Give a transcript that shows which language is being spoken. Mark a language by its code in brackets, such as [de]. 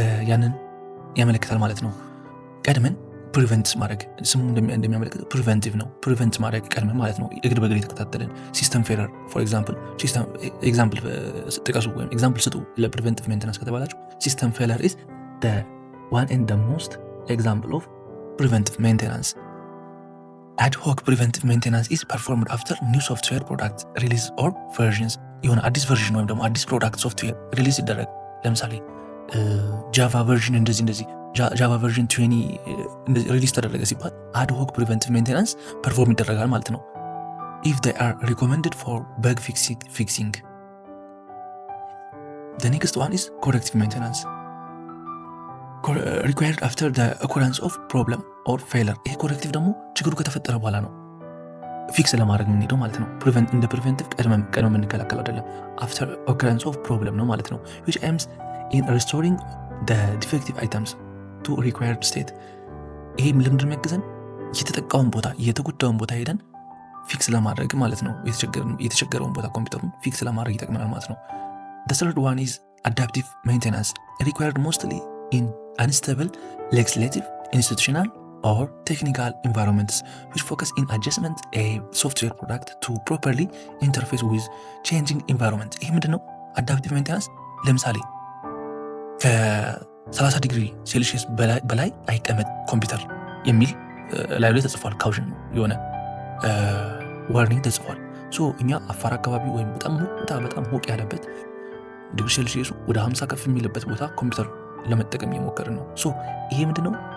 [am] ያንን ያመለክታል ማለት ነው። ቀድመን ፕሪቨንት ማድረግ ስሙ እንደሚያመለክተው ፕሪቨንቲቭ ነው። ፕሪቨንት ማድረግ ቀድመን ማለት ነው። እግር በእግር የተከታተልን ሲስተም ፌለር ፎር ኤግዛምፕል ጥቀሱ ወይም ኤግዛምፕል ስጡ ለፕሪቨንቲቭ ሜንቴናንስ ከተባላችሁ ሲስተም ፌለር ኢዝ [en] the one and the most example of preventive maintenance. Ad hoc preventive maintenance is performed after new software product release or versions. [am] የሆነ አዲስ ቨርዥን ወይም ደግሞ አዲስ ፕሮዳክት ሶፍትዌር ሪሊዝ ይደረግ። ለምሳሌ ጃቫ ቨርዥን እንደዚህ ጃቫ ቨርዥን 20 ሪሊዝ ተደረገ ሲባል አድ ሆክ ፕሪቨንቲቭ ሜንቴናንስ ፐርፎርም ይደረጋል ማለት ነው። [en] if they are recommended for bug fixing. The next one is corrective maintenance. required after the occurrence of problem or failure. [am] ይሄ ኮሬክቲቭ ደግሞ ችግሩ ከተፈጠረ በኋላ ነው ፊክስ ለማድረግ የምንሄደው ማለት ነው። እንደ ፕሪቨንቲቭ ቀድመን የምንከላከለው አይደለም። [en] after occurrence of problem [am] ነው ማለት ነው። [en] which aims in restoring the defective items to required state. [am] ይሄ ልምድ የሚያግዘን የተጠቃውን ቦታ የተጎዳውን ቦታ ሄደን ፊክስ ለማድረግ ማለት ነው። የተቸገረውን ቦታ ኮምፒውተሩን ፊክስ ለማድረግ ይጠቅመናል ማለት ነው። [en] the third one is adaptive maintenance. required mostly in unstable legislative, institutional or technical environments which focus in adjustment a software product to properly interface with changing environment. [am] ይሄ ምንድነው? adaptive maintenance ለምሳሌ ከ30 ዲግሪ ሴልሺየስ በላይ አይቀመጥ ኮምፒውተር የሚል ላይ ተጽፏል። ካውሽን የሆነ ዋርኒንግ ተጽፏል። ሶ እኛ አፋር አካባቢ ወይም በጣም ሞቅ ያለበት ዲግሪ ሴልሺየሱ ወደ 50 ከፍ የሚልበት ቦታ ኮምፒውተር ለመጠቀም እየሞከርን ነው። ሶ ይሄ ምንድነው?